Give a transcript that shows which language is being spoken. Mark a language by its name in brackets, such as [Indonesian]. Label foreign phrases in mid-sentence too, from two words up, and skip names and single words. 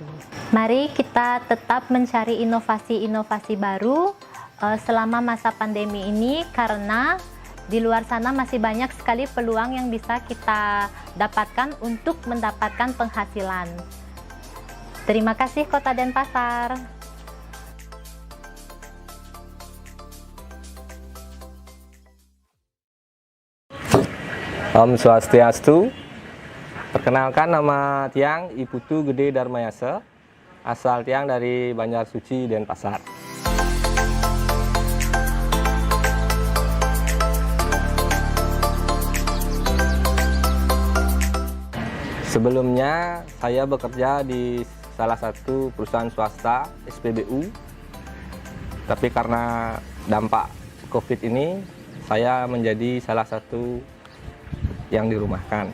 [Indonesian] Mari kita tetap mencari inovasi-inovasi baru selama masa pandemi ini, karena di luar sana masih banyak sekali peluang yang bisa kita dapatkan untuk mendapatkan penghasilan. Terima kasih Kota Denpasar. Om Swastiastu. Perkenalkan nama Tiang Iputu Gede Darmayasa, asal Tiang dari Banjar Suci, Denpasar. Sebelumnya saya bekerja di salah satu perusahaan swasta SPBU, tapi karena dampak COVID ini saya menjadi salah satu yang dirumahkan.